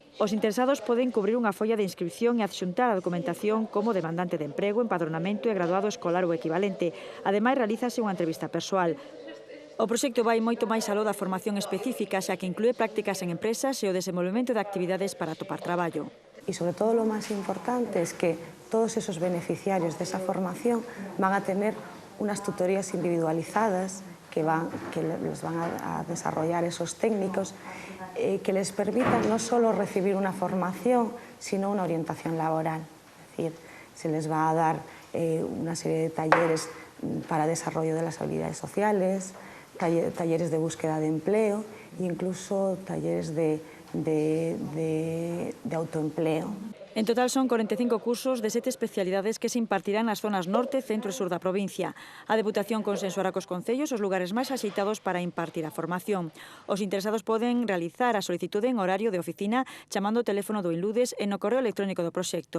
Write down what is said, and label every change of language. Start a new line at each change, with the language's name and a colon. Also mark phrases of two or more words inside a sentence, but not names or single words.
Galician: Os interesados poden cubrir unha folla de inscripción e adxuntar a documentación como demandante de emprego, empadronamento e graduado escolar ou equivalente. Ademais, realízase unha entrevista persoal. O proxecto vai moito máis aló da formación específica, xa que inclúe prácticas en empresas e o desenvolvemento de actividades para atopar traballo.
Spanish: Y sobre todo lo más importante es que todos esos beneficiarios de esa formación van a tener unas tutorías individualizadas que les van a desarrollar esos técnicos que les permitan no solo recibir una formación, sino una orientación laboral. Es decir, se les va a dar una serie de talleres para desarrollo de las habilidades sociales, talleres de búsqueda de empleo e incluso talleres de autoempleo. En total son 45 cursos de 7 especialidades que se impartirán
Galician: nas zonas norte, centro e sur da provincia. A Deputación consensuará cos concellos os lugares máis axeitados para impartir a formación. Os interesados poden realizar a solicitude en horario de oficina chamando o teléfono do Inludes e no correo electrónico do proxecto.